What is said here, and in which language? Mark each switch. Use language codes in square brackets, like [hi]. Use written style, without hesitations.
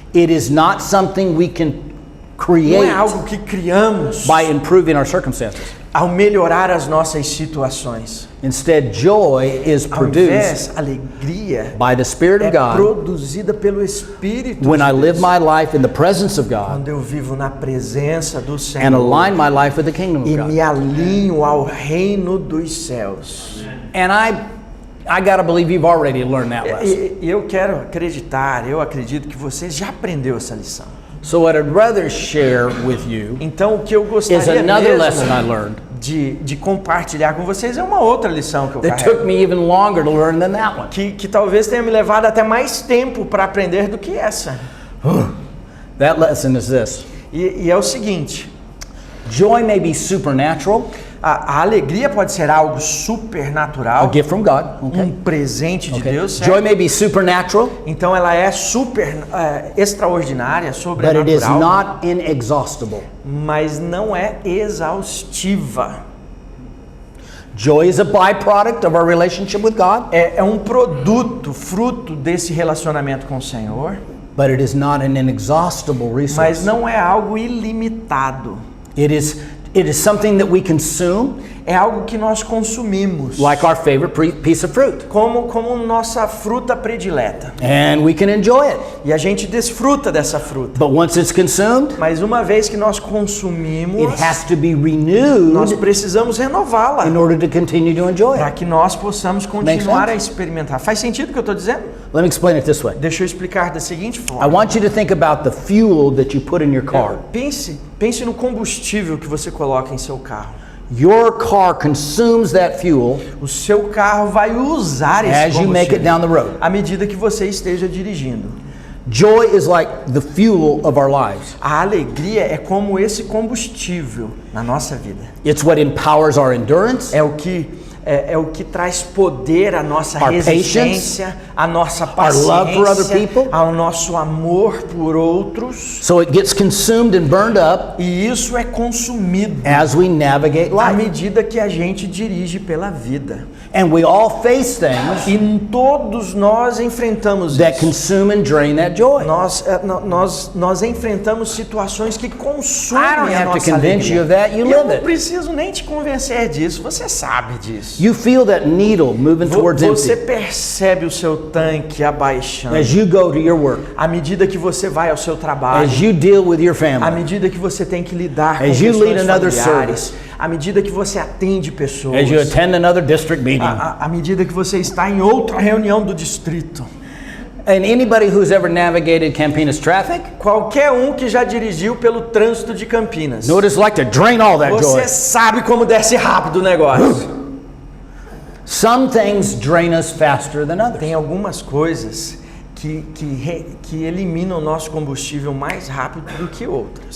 [en] It is not something we can [pt] Não [en] create [pt] é algo que criamos [en] by improving our circumstances. [pt] ao melhorar as nossas situações. [en] Instead, joy is [pt] Ao [en] produced [pt] invés, alegria [en] by the Spirit [pt] é [en] of God [pt] produzida pelo Espírito [en] when [pt] de [en] I live [pt] Deus. [en] my life in the presence of God [pt] Quando eu vivo na presença do [en] and [pt] Senhor [en] align my life with the kingdom [pt] e [en] of [pt] me [en] God. [pt] alinho ao reino dos céus. [en] And I got to believe you've already learned that lesson. [pt] E eu quero acreditar, eu acredito que você já aprendeu essa lição. [en] So what I'd rather share with you [pt] Então, o que eu [en] is [pt] gostaria [en] another lesson I [pt] mesmo [en] learned [pt] de compartilhar com vocês é uma outra lição que eu [en] that [pt] carrego. [en] took me even longer to learn than that one. [pt] Que talvez tenha me levado até mais tempo para aprender do que essa. [en] That lesson is this. [pt] E é o seguinte, [en] Joy may be supernatural, [pt] a alegria pode ser algo [en] a supernatural, gift from God. [pt] um [en] Okay. [pt] presente de [en] Okay. [pt] Deus, certo? [en] Joy may be supernatural, [pt] Então ela é extraordinária, [en] but it is [pt] sobrenatural, [en] not inexhaustible. [pt] mas não é exaustiva. [en] Joy is a byproduct of our relationship with God, [pt] É um produto, fruto desse relacionamento com o Senhor, [en] but it is not an inexhaustible [pt] mas [en] resource. [pt] não é algo ilimitado. [en] It is something that we consume [pt] É algo que nós consumimos, [en] like our favorite piece of fruit, [pt] como nossa fruta predileta. [en] and we can enjoy it. [pt] E a gente desfruta dessa fruta. [en] But once it's consumed, [pt] Mas uma vez que nós [en] it [pt] consumimos, [en] has to be [pt] nós [en] renewed [pt] precisamos renová-la [en] in order to continue to enjoy [pt] para [en] it. [pt] que nós possamos continuar [en] sense? [pt] a experimentar. Faz sentido o que eu estou dizendo? [en] Let me explain it this way. [pt] Deixa eu explicar da seguinte [en] I [pt] forma. [en] want you to think about the fuel that you put in your car. [pt] Pense no combustível que você coloca em seu carro. [en] Your car consumes that fuel [pt] O seu carro vai usar esse [en] as you make it [pt] combustível [en] down the road. [pt] à medida que você esteja dirigindo. [en] Joy is like the fuel of our lives. [pt] A alegria é como esse combustível na nossa vida. [en] It's what empowers our endurance, [pt] É o que traz poder à nossa [en] Our [pt] resistência, à nossa [en] love for other [pt] paciência, [en] people. [pt] ao nosso amor por outros. [en] so it gets consumed and burned up [pt] E isso é consumido [en] as we navigate [pt] à [en] life. [pt] medida que a gente dirige pela vida. [en] And we all face things [pt] E todos nós enfrentamos [en] that [pt] isso. [en] consume and drain that joy. [pt] Nós enfrentamos situações que [en] I don't [pt] consumem a [en] have to [pt] nossa [en] convince [pt] alegria. [en] you of that, you [pt] E eu [en] live [pt] não [en] it. [pt] preciso nem te convencer disso, você sabe disso. [en] You feel that needle moving towards [pt] Você [en] empty [pt] percebe o seu tanque abaixando [en] as you go to your work, [pt] à medida que você vai ao seu trabalho, [en] as you deal with your [pt] à [en] family, [pt] medida que você tem que lidar com [en] As you lead [pt] questões [en] another [pt] familiares, [en] service, [pt] à medida que você atende pessoas, [en] as you attend another district meeting. [pt] à medida que você está em outra reunião do distrito. [en] And anybody who's ever navigated Campinas traffic, [pt] Qualquer um que já dirigiu pelo trânsito de Campinas, [en] know what it's like to drain all that joy. [pt] você sabe como desce rápido o negócio. [en] Some things drain us faster than others. [pt] Tem algumas coisas que eliminam o nosso combustível mais rápido do que outras.